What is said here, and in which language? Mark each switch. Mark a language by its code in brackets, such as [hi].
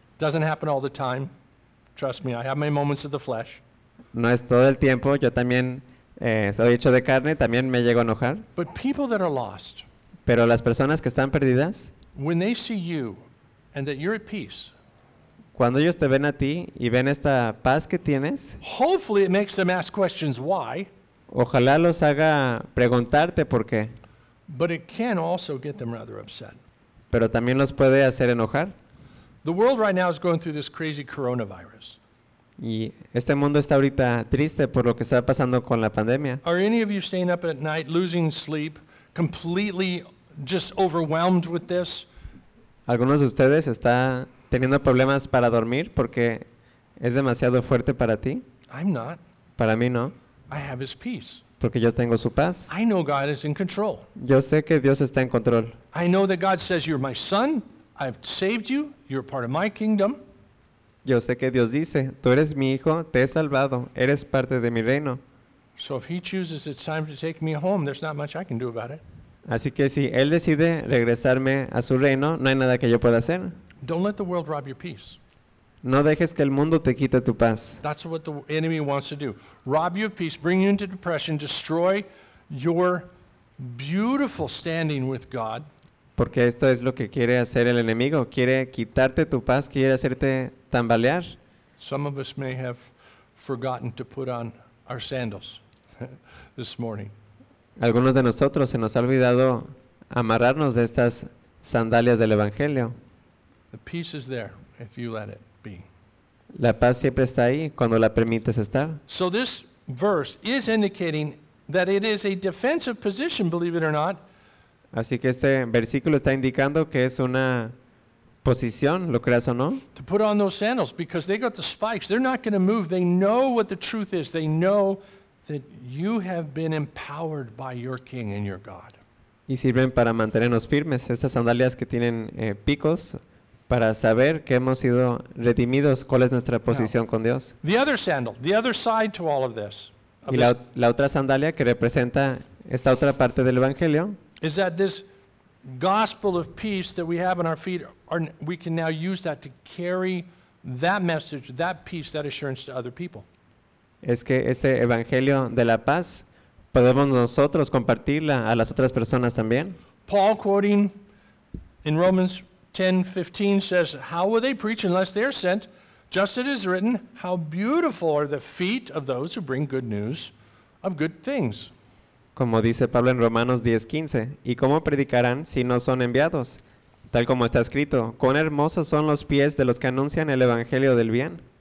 [en] Doesn't happen all the time. Trust me, I have my moments of the flesh. [es] No es todo el tiempo. Yo también soy hecho de carne. También me llego a enojar. [en] But people that are lost. [es] Pero las personas que están perdidas. [en] When they see you and that you're at peace. [es] Cuando ellos te ven a ti y ven esta paz que tienes. [en] Hopefully it makes them ask questions why. [es] Ojalá los haga preguntarte por qué. [en] But it can also get them rather upset. [es] Pero también los puede hacer enojar. [en] The world right now is going through this crazy coronavirus. [es] Y este mundo está ahorita triste por lo que está pasando con la pandemia. [en] Are any of you staying up at night, losing sleep, completely just overwhelmed with this? [es] Algunos de ustedes está teniendo problemas para dormir porque es demasiado fuerte para ti. [en] I'm not. [es] Para mí no. [en] I have his peace. [es] Porque yo tengo su paz. [en] I know God is in control. [es] Yo sé que Dios está en control. [en] I know that God says you're my son. I've saved you. You're part of my kingdom. [es] Yo sé que Dios dice, tú eres mi hijo, te he salvado, eres parte de mi reino. [en] So if he chooses it's time to take me home, there's not much I can do about it. [es] Así que si él decide regresarme a su reino, no hay nada que yo pueda hacer. [en] Don't let the world rob your peace. [es] No dejes que el mundo te quite tu paz. [en] That's what the enemy wants to do. Rob you of peace, bring you into depression, destroy your beautiful standing with God. [es] Porque esto es lo que quiere hacer el enemigo. Quiere quitarte tu paz, quiere hacerte tambalear. [en] Some of us may have forgotten to put on our sandals this morning. [es] Algunos de nosotros se nos ha olvidado amarrarnos de estas sandalias del Evangelio. [en] The peace is there if you let it be. [es] La paz siempre está ahí cuando la permites estar. [en] So this verse is indicating that it is a defensive position, believe it or not. [es] Así que este versículo está indicando que es una posición, lo creas o no. [en] To put on those sandals because they got the spikes. They're not going to move. They know what the truth is. They know that you have been empowered by your King and your God. [es] Y sirven para mantenernos firmes. Estas sandalias que tienen picos para saber que hemos sido redimidos, cuál es nuestra posición con Dios. [en] The other sandal, the other side to all of this. [es] Y la otra sandalia que representa esta otra parte del Evangelio. [en] Is that this gospel of peace that we have on our feet, we can now use that to carry that message, that peace, that assurance to other people. [es] Es que este evangelio de la paz, podemos nosotros compartirla a las otras personas también. [en] Paul, quoting in Romans 10:15, says, how will they preach unless they are sent? Just as it is written, how beautiful are the feet of those who bring good news of good things. [es] Como dice Pablo en Romanos 10:15, ¿y cómo predicarán si no son enviados? Tal como está escrito, ¿cuán hermosos son los pies de los que anuncian el Evangelio del bien?